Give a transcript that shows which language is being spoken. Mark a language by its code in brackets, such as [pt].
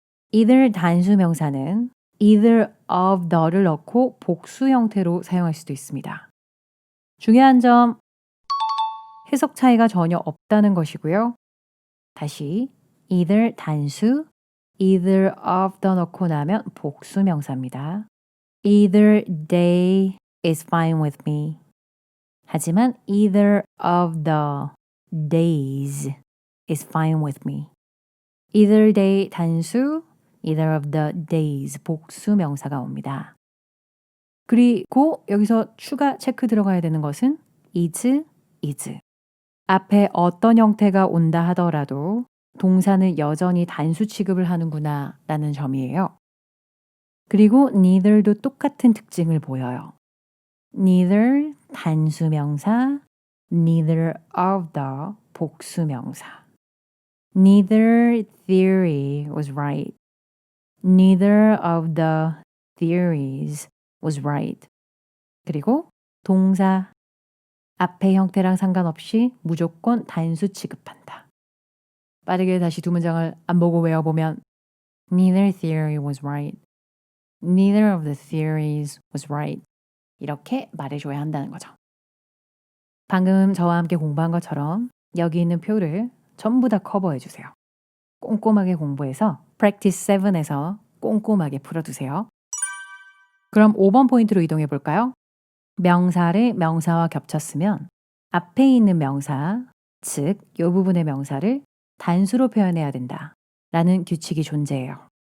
[ko] either 단수 명사는 either of the를 넣고 복수 형태로 사용할 수도 있습니다. 중요한 점 해석 차이가 전혀 없다는 것이고요. 다시 either 단수, either of the 넣고 나면 복수 명사입니다. [en] Either day is fine with me. [ko] 하지만 [en] either of the days is fine with me. [ko] Either day 단수, either of the days 복수 명사가 옵니다. 그리고 여기서 추가 체크 들어가야 되는 것은 is. 앞에 어떤 형태가 온다 하더라도 동사는 여전히 단수 취급을 하는구나 라는 점이에요. 그리고 neither도 똑같은 특징을 보여요. neither 단수 명사, neither of the 복수 명사. [en] Neither theory was right. Neither of the theories was right. [ko] 그리고 동사 앞의 형태랑 상관없이 무조건 단수 취급한다. 빠르게 다시 2문장을 안 보고 외워보면 [en] Neither theory was right. Neither of the theories was right. [ko] 이렇게 말해줘야 한다는 거죠. 방금 저와 함께 공부한 것처럼 여기 있는 표를 전부 다 커버해 주세요. 꼼꼼하게 공부해서 practice 7에서 꼼꼼하게 풀어두세요. 그럼 5번 포인트로 이동해 볼까요? 명사를 명사와 겹쳤으면 앞에 있는 명사, 즉 이 부분의 명사를 단수로 표현해야 된다 라는 규칙이 존재해요.